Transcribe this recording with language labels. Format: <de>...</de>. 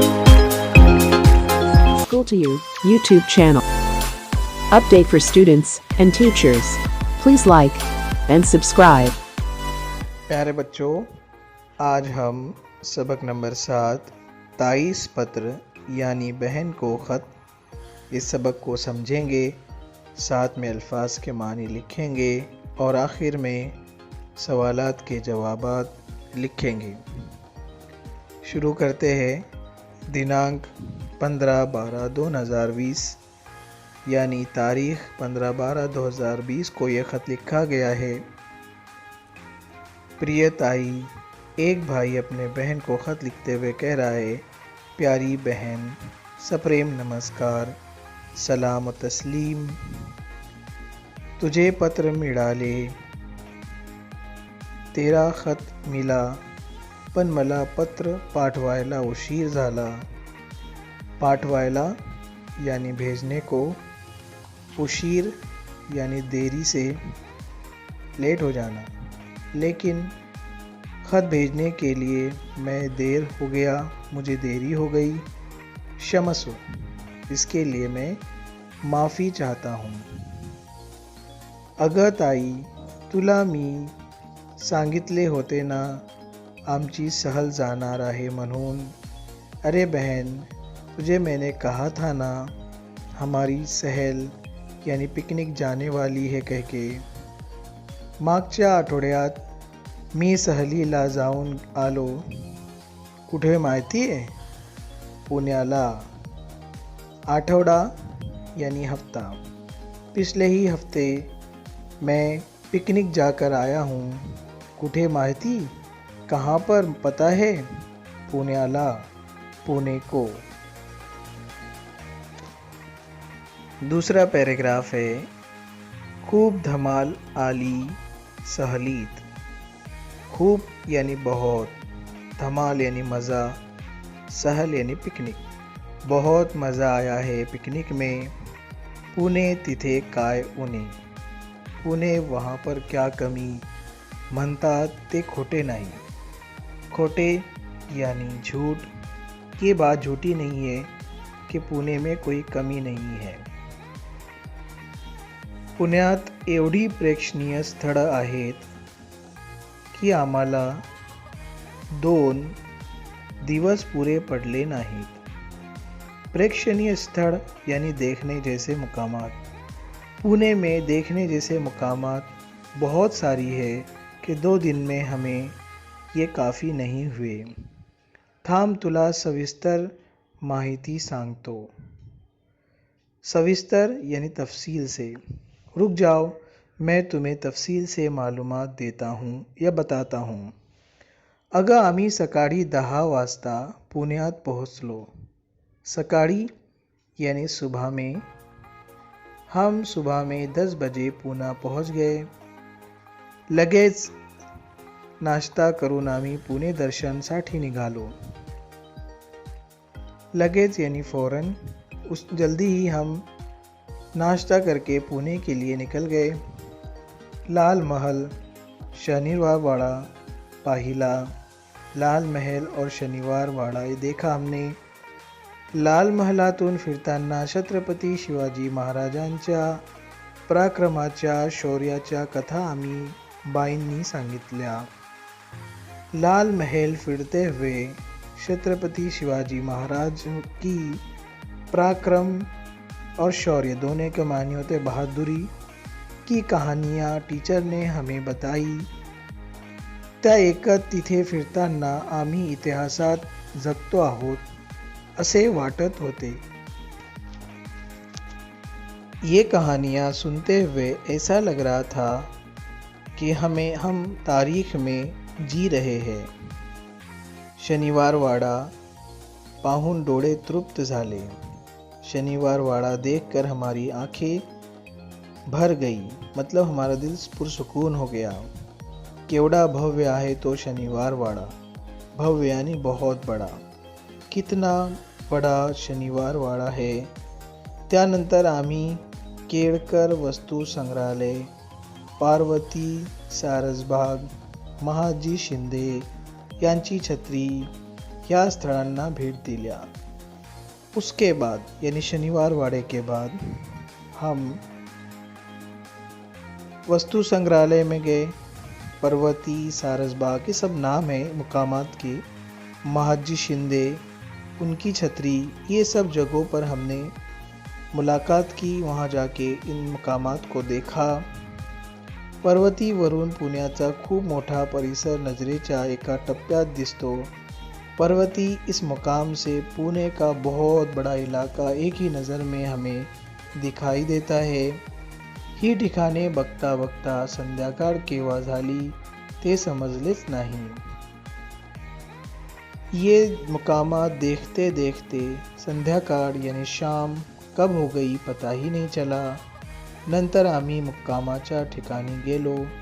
<en>School to You YouTube channel. Update for students and teachers. Please like and subscribe.</en> <hi>प्यारे बच्चों, आज हम सबक नंबर 7 ताईस पत्र यानी बहन को ख़त, इस सबक को समझेंगे, साथ में अल्फाज के मानी लिखेंगे और आखिर में सवालात के जवाबात लिखेंगे। शुरू करते हैं। दिनांक 15/12/2020 यानी तारीख़ 15/12/2020 को यह ख़त लिखा गया है। प्रिय ताई, एक भाई अपने बहन को ख़त लिखते हुए कह रहा है, प्यारी बहन, सप्रेम नमस्कार, सलाम और तस्लीम।</hi> <mr>तुझे पत्र मिळाले,</mr> <hi>तेरा ख़त मिला,</hi> <mr>पण मला पत्र पाठवायला उशीर झाला।</mr> <hi>पाठवायला यानी भेजने को, उशीर यानी देरी से, लेट हो जाना। लेकिन ख़त भेजने के लिए मैं देर हो गया, मुझे देरी हो गई, क्षमस्व, इसके लिए मैं माफ़ी चाहता हूँ।</hi> <mr>अगं ताई, तुला मी सांगितले होते ना आमची सहल जाणार आहे म्हणून।</mr> <hi>अरे बहन, तुझे मैंने कहा था ना हमारी सहल यानी पिकनिक जाने वाली है कह के।</hi> <mr>मागच्या आठवड्यात मी सहलीला जाऊन आलो। कुठे माहिती आहे? पुण्याला। आठवडा</mr> <hi>यानी हफ्ता। पिछले ही हफ्ते मैं पिकनिक जाकर आया हूँ।</hi> <mr>कुठे माहिती?</mr> <hi>कहाँ पर पता है? पुण्याला, पुणे को। दूसरा पैराग्राफ है,</hi> <mr>खूब धमाल आली सहलीत।</mr> <hi>खूब यानी बहुत, धमाल यानी मज़ा, सहल यानी पिकनिक। बहुत मज़ा आया है पिकनिक में।</hi> <mr>पुणे तिथे काय उणे।</mr> <hi>पुणे वहाँ पर क्या कमी,</hi> <mr>म्हणतात ते खोटे नहीं।</mr> <hi>खोटे यानी झूठ। ये बात झूठी नहीं है कि पुणे में कोई कमी नहीं है।</hi> <mr>पुण्यात एवढी प्रेक्षणीय स्थळं आहेत की आम्हाला 2 दिवस पूरे पडले नाहीत।</mr> <hi>प्रेक्षणीय स्थल यानी देखने जैसे मुकामात। पुणे में देखने जैसे मुकामात बहुत सारी है कि 2 दिन में हमें ये काफ़ी नहीं हुए।</hi> <mr>थांब तुला सविस्तर माहिती सांगतो।</mr> <hi>सविस्तर यानी तफसील से। रुक जाओ, मैं तुम्हें तफसील से मालूमात देता हूँ या बताता हूँ।</hi> <mr>अगं आम्ही सकाळी 10 वाजता पुण्यात पोहोचलो।</mr> <hi>सकाळी यानी सुबह में। हम सुबह में 10 बजे पुणे पहुँच गए।</hi> <mr>लगेच नाश्ता करून आम्ही पुणे दर्शनसाठी निघालो।</mr> <hi>लगेच यानी फ़ौरन, उस जल्दी ही हम नाश्ता करके पुणे के लिए निकल गए।</hi> <mr>लाल महल, शनिवार वाड़ा पाहिला।</mr> <hi>लाल महल और शनिवार वाड़ा ये देखा हमने।</hi> <mr>लाल महलातून फिरताना छत्रपती शिवाजी महाराजांच्या पराक्रमाच्या, शौर्याच्या कथा आम्ही बाईंनी सांगितल्या।</mr> <hi>लाल महल फिरते हुए छत्रपति शिवाजी महाराज की पराक्रम और शौर्य, दोनों के मानी होते बहादुरी की कहानियाँ टीचर ने हमें बताई।</hi> <mr>त्या एकत तिथे फिरताना आम्ही इतिहासात जगतो आहोत असे वाटत होते।</mr> <hi>ये कहानियाँ सुनते हुए ऐसा लग रहा था कि हम तारीख में जी रहे हैं।</hi> <mr>शनिवार वाड़ा पाहून डोळे तृप्त झाले।</mr> <hi>शनिवार वाड़ा देखकर हमारी आंखें भर गई, मतलब हमारा दिल पुरसुकून हो गया।</hi> <mr>केवढा भव्य आहे तो शनिवार वाड़ा। भव्य</mr> <hi>यानी बहुत बड़ा। कितना बड़ा शनिवार वाड़ा है।</hi> <mr>त्यानंतर आम्ही केळकर वस्तू संग्रहालय, पार्वती सारसबाग, महाजी शिंदे यांची छत्री या स्थळांना भेट दिल्या।</mr> <hi>उसके बाद यानी शनिवार वाड़े के बाद हम वस्तु संग्रहालय में गए। पर्वती, सारसबाग, ये सब नाम है मुकामात की। महाजी शिंदे, उनकी छतरी, ये सब जगहों पर हमने मुलाकात की। वहाँ जाके इन मुकामात को देखा।</hi> <mr>पर्वती वरून पुण्याचा खूप मोठा परिसर नजरेच्या एका टप्प्यात दिसतो।</mr> <hi>पर्वती इस मुकाम से पुणे का बहुत बड़ा इलाका एक ही नज़र में हमें दिखाई देता है।</hi> <mr>ही ठिकाणे बघता बघता संध्याकाळ केव्हा झाली ते समजलेच नाही।</mr> <hi>ये मुकामात देखते देखते संध्याकाळ यानी शाम कब हो गई पता ही नहीं चला।</hi> <mr>नंतर आम्ही मुक्कामाच्या ठिकाणी गेलो।</mr>